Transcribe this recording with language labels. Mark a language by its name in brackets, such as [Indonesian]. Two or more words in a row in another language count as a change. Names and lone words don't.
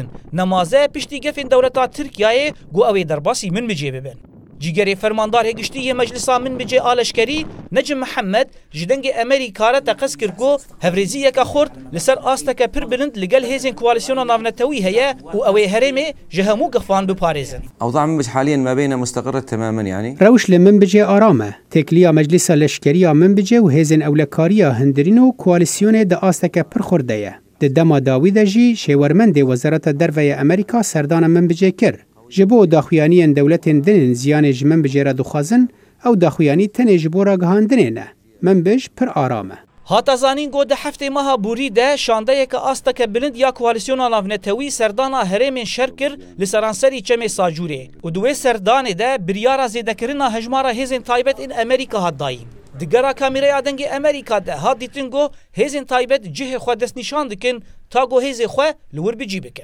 [Kurdish] Nemaze piştî gefên dewleta Tirkiyeyê got ew ê derbasî Minbicê bibin. Cîgerê fermandar hêgiştiyê meclisa Minbicê a leşkerî Necim Mihemed ji dengê Amerîka re teqez kir got hevrêziyeka xurt li ser asteke pir bilind li gel hêzên koalisyona navnetewî heye û ew ê herêmê ji hemû gixvan biparêzin. [Arabic] أوضاع منبج حاليا ما بين مستقرة تماما يعني. [Kurdish] ڕەوش لە منبجێ ئارامە تێکلیە مەجلیسە لەشکریە منبجێ و هێزن ئەولەکاریە هەندرین و کوالسیۆنێ دە ئاستەکە پڕ خوردەیە. Di dema dawî de jî şêwermendê Wezareta Derve ya Amerîka serdana Minbicê kir. Ji bo daxuyaniyên dewletên dinên ziyanê ji Minbicê re dixwazin, ew daxuyanî tenê ji bo ragihandinê ne. Minbic pir aram e. هاتازانین گو ده هفته ماها بوری ده شانده که آستا که بلند یا کوالسیون ناونتوی سردانا هرمین شرکر لسرانسری چمی ساجوره و دوی سردان ده بریارا زیدکرنا هجمارا هزین تایبت این امریکا هات دایم. دگرا کامیرای آدنگ امریکا ده هات دیتن گو هزین تایبت جه خود دست نشان دکن تا گو هزی خو لور بجی بکن.